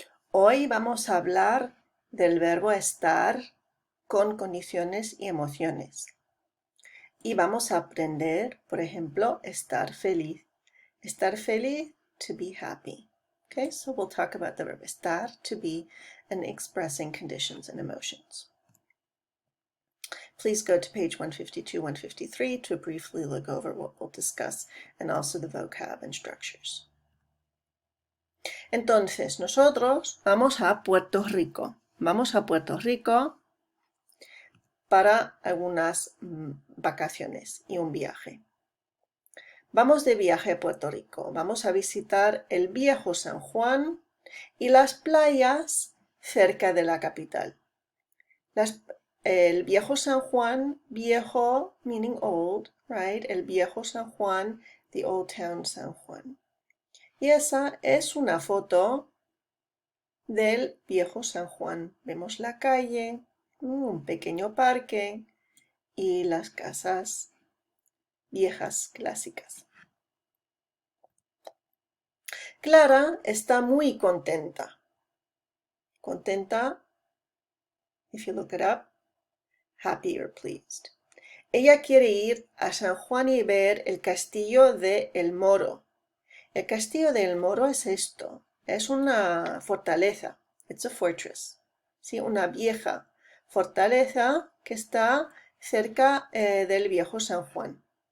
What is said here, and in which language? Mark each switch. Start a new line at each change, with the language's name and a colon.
Spanish: Hoy vamos a hablar del verbo estar con condiciones y emociones. Y vamos a aprender, por ejemplo, estar feliz. Estar feliz,
English: to be happy. Okay, so we'll talk about the verb estar, to be, and expressing conditions and emotions. Please go to page 152, 153 to briefly look over what we'll discuss and also the vocab and structures.
Spanish: Entonces, nosotros vamos a Puerto Rico. Vamos a Puerto Rico para algunas vacaciones y un viaje. Vamos de viaje a Puerto Rico. Vamos a visitar el viejo San Juan y las playas cerca de la capital. El viejo San Juan, viejo
English: meaning old, right?
Spanish: El viejo
English: San Juan, the old town San Juan.
Spanish: Y esa es una foto del viejo San Juan. Vemos la calle, un pequeño parque y las casas viejas clásicas. Clara está muy contenta.
English: Contenta, if you look it up, happy or pleased.
Spanish: Ella quiere ir a San Juan y ver el castillo de El Moro. El castillo de El Moro es esto, es una fortaleza,
English: it's a fortress,
Spanish: ¿sí? Una vieja fortaleza que está cerca del viejo San Juan.